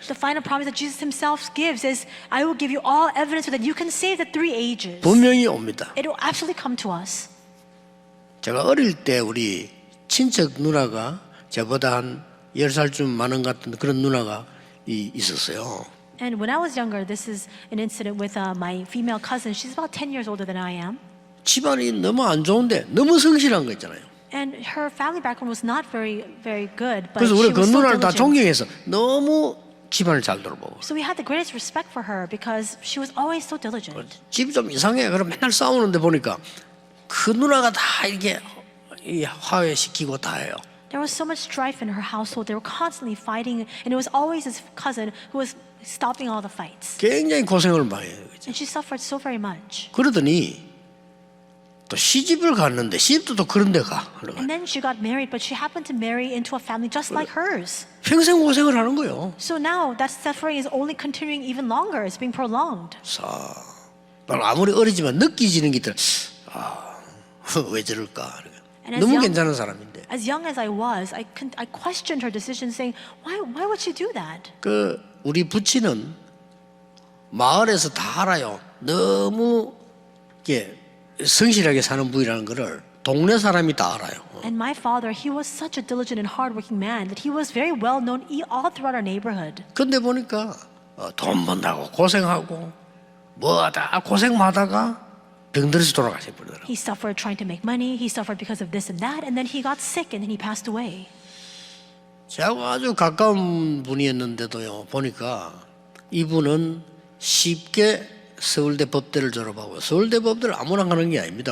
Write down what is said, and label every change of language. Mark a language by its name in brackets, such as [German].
[English] The final promise that Jesus himself gives is, I will give you all evidence so that you can save the three ages. [Korean] 분명히 옵니다. [English] It will absolutely come to us. [Korean] 제가 어릴 때 우리 친척 누나가 저보다 한 10살쯤 많은 것 같은 그런 누나가 있었어요. [English] And when I was younger, this is an incident with my female cousin. She's about 10 years older than I am. [Korean] 집안이 너무 안 좋은데 너무 성실한 거 있잖아요. [English] And her family background was not very, very good, but [Korean] 그래서 [English] she [Korean] 우리 그 [English] was so [Korean] 누나를 다 [English] diligent. [Korean] 존경해서 너무 집안을 잘 돌보고 [English] So we had the greatest respect for her because she was always so diligent. [Korean] 집이 좀 이상해. 그럼 맨날 싸우는데 보니까 그 누나가 다 이렇게 화해시키고 다 해요. [English] There was so much strife in her household. They were constantly fighting, and it was always his cousin who was stopping all the fights. [Korean] 굉장히 고생을 많이 해요. [English] And she suffered so very much. [Korean] 그러더니 또 시집을 갔는데 시집도 또 그런 데 가. [English] And then she got married, but she happened to marry into a family just like hers. [Korean] 평생 고생을 하는 거예요. [English] So now that suffering is only continuing even longer. It's being prolonged. [Korean] 아무리 어리지만 느끼지는 게 있더라. 왜 저럴까? [English] And [Korean] 너무 괜찮은 사람인데. [English] as young as I was, I questioned her decision, saying, why would she do that? [Korean] 그 우리 부친은 마을에서 다 알아요. 너무 이게 성실하게 사는 분이라는 거를 동네 사람이 다 알아요. [English] And my father, he was such a diligent and hardworking man that he was very well known all throughout our neighborhood. [Korean] 근데 보니까 돈 번다고 고생하고 뭐하다 고생하다가 병들어서 돌아가셔 버리더라고요. [English] He suffered trying to make money. He suffered because of this and that, and then he got sick and then he passed away. [Korean] 저하고 아주 가까운 분이었는데도요. 보니까 이분은 쉽게 서울대 법대를 졸업하고 서울대 법대를 아무나 가는 게 아닙니다.